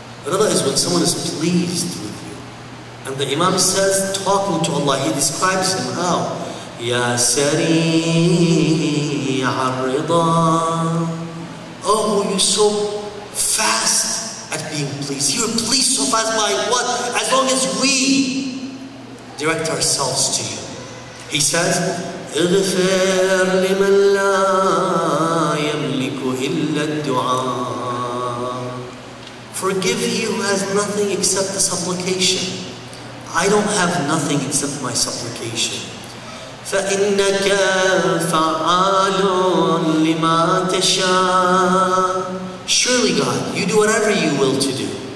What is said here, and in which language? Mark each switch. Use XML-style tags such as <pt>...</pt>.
<en>Rida is when someone is pleased with you. And the Imam says, talking to Allah, he describes him how?</en> <ar>Ya Sari' al-Rida.</ar> <en>Oh, you're so fast at being pleased. You're pleased so fast by what? As long as we direct ourselves to you. He says,</en> <ar>اغفر لمن لا يملك إلا الدعاء.</ar> <en>Forgive he who has nothing except the supplication. I don't have nothing except my supplication.</en> <ar>فإنك فعال لما تشاء.</ar> <en>Surely God, you do whatever you will to do.</en>